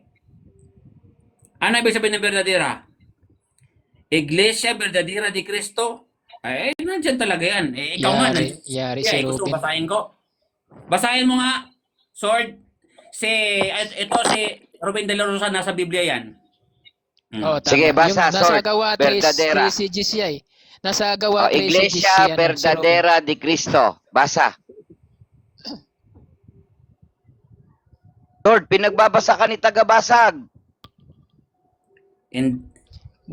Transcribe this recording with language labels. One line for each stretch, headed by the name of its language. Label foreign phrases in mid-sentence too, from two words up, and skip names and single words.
Filipino: Ano ibig sabihin ng Verdadera? Iglesia Verdadera de Cristo? Nandyan talaga yan. Ikaw nga. Yari si Ruben. Basahin ko. Basahin mo nga, Sword. Ito si Ruben de la Rosa, nasa Biblia yan. Tama. Sige, basa, Nasa Sword. gawa Verdadera. 3 CGCI. Nasa gawa 3 Iglesia Verdadera de Cristo. Basa. Lord, pinagbabasa ka ni tagabasag.